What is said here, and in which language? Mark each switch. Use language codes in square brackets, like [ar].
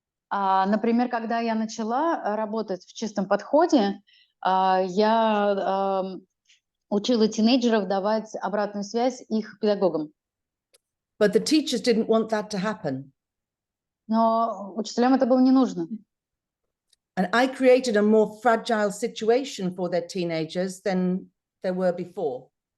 [ru] Например, когда я начала работать в чистом подходе, я учила тинейджеров давать обратную связь их педагогам. [en] But the teachers didn't want that to happen. [ru] Но учителям это было не нужно. [en] And I created a more fragile situation for their teenagers than there were before.